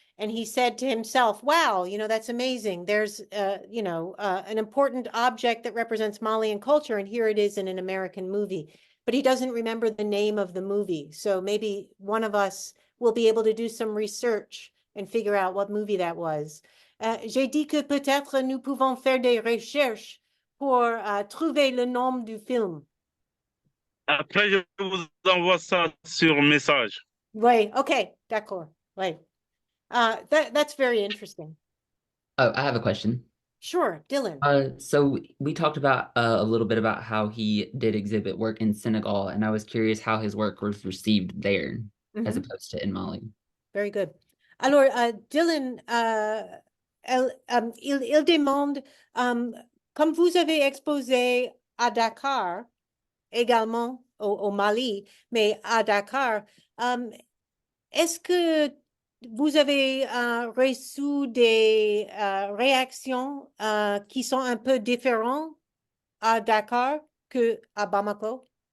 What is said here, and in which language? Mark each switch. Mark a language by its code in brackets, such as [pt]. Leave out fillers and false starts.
[en] And he said to himself, wow, you know, that's amazing. There's, an important object that represents Malian culture, and here it is in an American movie. But he doesn't remember the name of the movie. So maybe one of us will be able to do some research and figure out what movie that was. [fr] J'ai dit que peut-être nous pouvons faire des recherches pour trouver le nom du film. après, je vous envoie ça sur message. Oui, okay, d'accord. Oui. [en] That's very interesting. Oh, I have a question. Sure, Dylan. So we talked about a little bit about how he did exhibit work in Senegal, and I was curious how his work was received there as opposed to in Mali. Very good. [fr] Alors, Dylan, il demande, comme vous avez exposé à Dakar, également au Mali, mais à Dakar, est-ce que vous avez reçu des réactions qui sont un peu différentes à Dakar que à Bamako?